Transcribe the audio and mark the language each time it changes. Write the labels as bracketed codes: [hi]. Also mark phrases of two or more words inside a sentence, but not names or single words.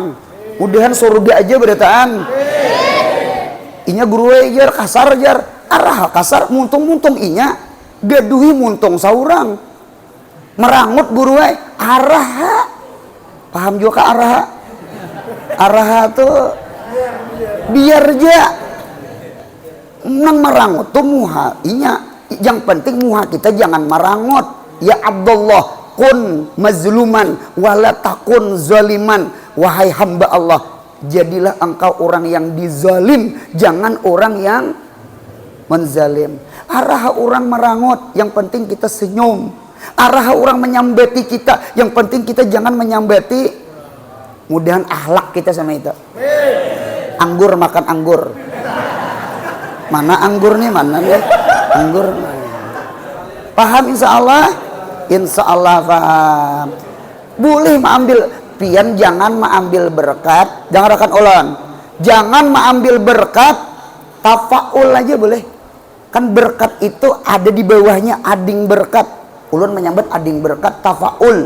[bjn] Mudahan surga aja berataan. Inya guru jar kasar jar arah kasar muntung-muntung inya gaduhi muntung saurang merangut guru arah. Paham juga arah tuh biar aja nang merangut tuh muha inya. Yang penting muha kita jangan merangut. [ar] يا عبد الله كن مظلوما ولا تكن ظالما. [id] Wahai hamba Allah, jadilah engkau orang yang dizalim, jangan orang yang menzalim. [bjn] Arah orang merangut, yang penting kita senyum. Arah orang menyambeti kita, yang penting kita jangan menyambeti. Mudahan akhlak kita sama itu. Anggur makan anggur. Mana anggur nih, mana nih? Anggur. Paham [ar] إن شاء الله? إن شاء الله [bjn] paham. Boleh mengambil pian, jangan mengambil berkat. Jangan rekan ulun. Jangan mengambil berkat, tafaul aja boleh. Kan berkat itu ada di bawahnya ading berkat. Ulun menyambut ading berkat tafaul.